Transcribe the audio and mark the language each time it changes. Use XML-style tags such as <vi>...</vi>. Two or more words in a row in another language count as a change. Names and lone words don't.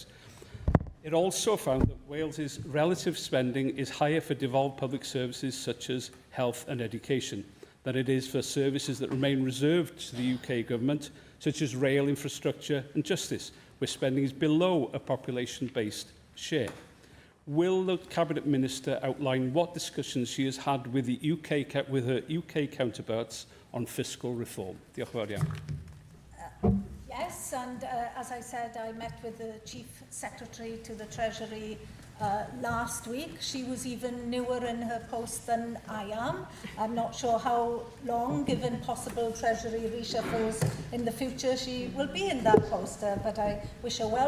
<en>It also found that Wales's relative spending is higher for devolved public services such as health and education than it is for services that remain reserved to the UK Government, such as rail infrastructure and justice, where spending is below a population-based share. Will the Cabinet Minister outline what discussions she has had with her UK counterparts on fiscal reform?</en> <cy>Diolch yn fawr iawn.</cy> <en>Yes, and as I said, I met with the Chief Secretary to the Treasury last week. She was even newer in her post than I am. I'm not sure how long, given possible Treasury reshuffles in the future, she will be in that post, but I wish her well.</en>